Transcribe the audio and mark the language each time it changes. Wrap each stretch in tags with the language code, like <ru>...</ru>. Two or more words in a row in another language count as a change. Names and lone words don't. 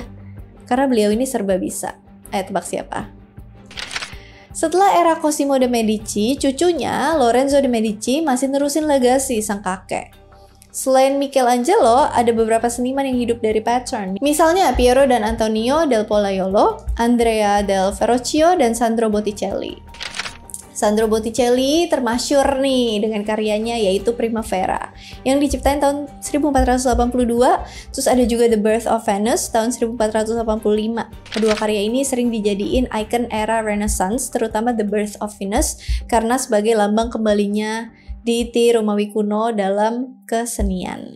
<id>Karena beliau ini serba bisa. Ayo tebak siapa? Setelah era Cosimo de Medici, cucunya Lorenzo de Medici masih nerusin legasi sang kakek. Selain Michelangelo, ada beberapa seniman yang hidup dari patron. Misalnya Piero dan Antonio del Pollaiolo, Andrea del Verrocchio, dan Sandro Botticelli. Sandro Botticelli termasyur nih dengan karyanya yaitu Primavera yang diciptain tahun 1482, terus ada juga The Birth of Venus tahun 1485. Kedua karya ini sering dijadiin ikon era Renaissance, terutama The Birth of Venus karena sebagai lambang kembalinya deity Romawi kuno dalam kesenian.</id>